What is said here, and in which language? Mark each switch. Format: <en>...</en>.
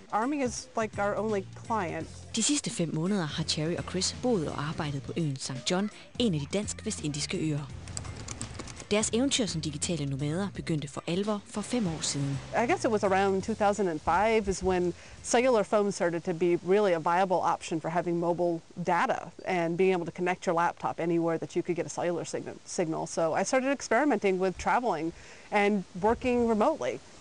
<en>Army is like our only client.</en> <da>De sidste 5 måneder har Cherry og Chris boet og arbejdet på øen St. John, en af de dansk-vestindiske øer. Deres eventyr som digitale nomader begyndte for alvor for 5 år siden.</da> <en>I guess it was around 2005 is when cellular phones started to be really a viable option for having mobile data and being able to connect your laptop anywhere that you could get a cellular signal. So I started experimenting with traveling and working remotely.</en>